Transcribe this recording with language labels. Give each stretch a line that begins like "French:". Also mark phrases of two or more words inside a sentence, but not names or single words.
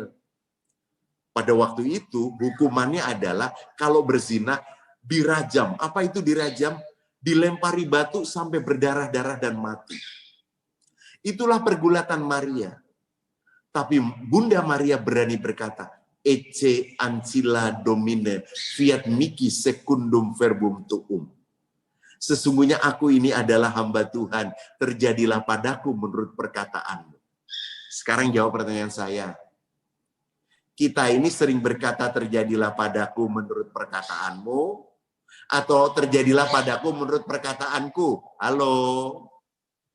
Indonesian: Pada waktu itu hukumannya adalah kalau berzina dirajam. Apa itu dirajam? Dilempari batu sampai berdarah-darah dan mati. Itulah pergulatan Maria. Tapi Bunda Maria berani berkata,
Latin: Ecce ancilla domine fiat mihi secundum verbum tuum.
Indonesian: Sesungguhnya aku ini adalah hamba Tuhan, terjadilah padaku menurut perkataanmu. Sekarang jawab pertanyaan saya. Kita ini sering berkata terjadilah padaku menurut perkataanmu, atau terjadilah padaku menurut perkataanku.